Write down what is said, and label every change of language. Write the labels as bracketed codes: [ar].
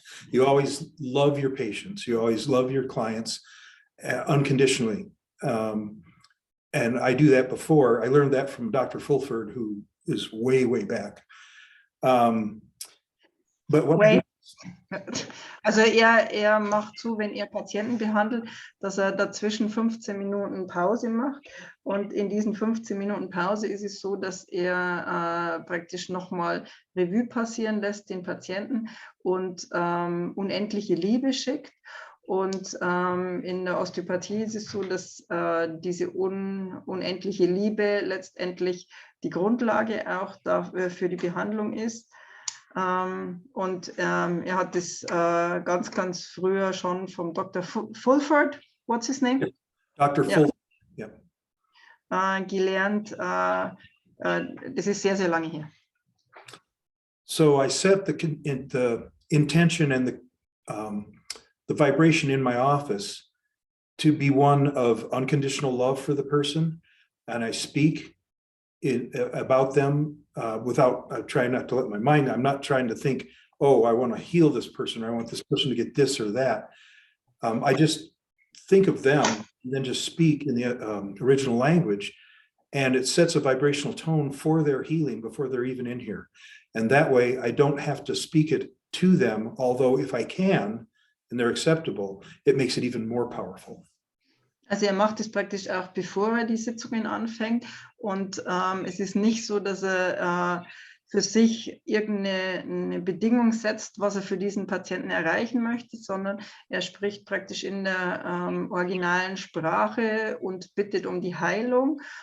[en] You always love your patients. You always love your clients unconditionally. And I do that before. I learned that from Dr. Fulford, who is way, way back. But what [de] Also er macht so, wenn er Patienten behandelt, dass er dazwischen 15 Minuten Pause macht. Und in diesen 15 Minuten Pause ist es so, dass er praktisch nochmal Revue passieren lässt, den Patienten, und unendliche Liebe schickt. Und in der Osteopathie ist es so, dass diese unendliche Liebe letztendlich die Grundlage auch dafür, für die Behandlung ist. Und er hat das ganz, ganz früher schon vom Dr. [en] Fulford, what's his name? Dr. Fulford, yeah. [de] Gelernt. Das ist sehr, sehr lange her. [en] So I set the intention and the vibration in my office to be one of unconditional love for the person, and I speak about them without trying not to let my mind, I'm not trying to think, oh, I want to heal this person, or I want this person to get this or that. I just think of them and then just speak in the original language, and it sets a vibrational tone for their healing before they're even in here. And that way I don't have to speak it to them, although if I can, and they're acceptable, it makes it even more powerful. [de] Also macht es praktisch auch, bevor die Sitzungen anfängt. Und es ist nicht so, dass für sich irgendeine Bedingung setzt, was für diesen Patienten erreichen möchte, sondern spricht praktisch in der originalen Sprache und bittet um die Heilung.